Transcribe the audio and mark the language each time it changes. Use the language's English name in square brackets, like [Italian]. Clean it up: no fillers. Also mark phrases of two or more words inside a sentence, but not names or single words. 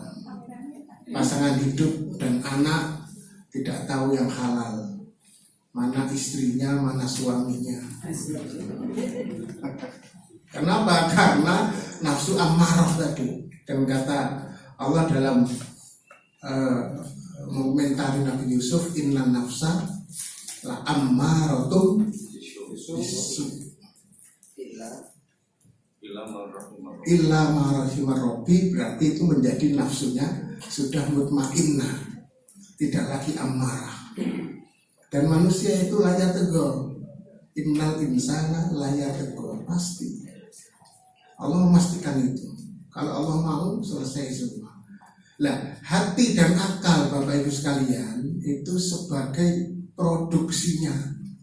[Indonesian] Pasangan hidup dan anak tidak tahu yang halal, mana istrinya, mana suaminya. Kenapa? Karena nafsu amarah tadi. Dan kata Allah dalam mengomentari Nabi Yusuf, [Arabic] إن النفس لأمارة بالسوء إلا ما رحم ربي, [Indonesian] berarti itu menjadi nafsunya sudah mutmainnah, tidak lagi amarah. Dan manusia itu layak tegur, [Arabic] إن الإنسان [Indonesian] layak tegur, pasti Allah memastikan itu. Kalau Allah mau, selesai semua. Nah, hati dan akal Bapak Ibu sekalian itu sebagai produksinya.